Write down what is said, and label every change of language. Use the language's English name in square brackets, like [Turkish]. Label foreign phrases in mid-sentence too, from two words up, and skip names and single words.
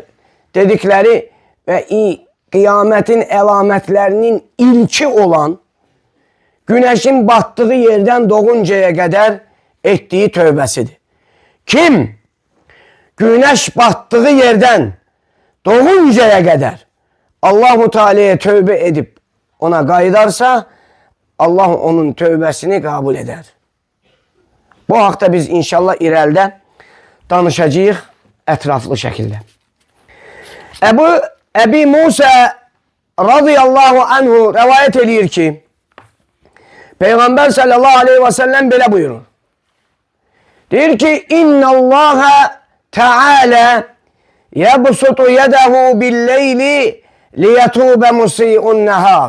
[Turkish] Dedikleri ve kıyametin alametlerinin ilki olan güneşin battığı yerden doğuncaya kadar ettiği tövbesidir. Kim güneş battığı yerden doğuncaya kadar [Arabic] الله تعالى [Turkish] tövbe edip ona qayıdarsa Allah onun tövbesini kabul eder. [Azerbaijani] Bu haqda biz inşallah irəlidə danışacağıq ətraflı şəkildə. Ebu Musa [Arabic] رضي الله عنه [Azerbaijani] rivayet edir ki Peygamber [Arabic] صلى الله عليه وسلم [Azerbaijani] böyle buyurur. Deyir ki [Arabic] إن الله تعالى يبسط يده بالليل ليتوب مسيء النهار.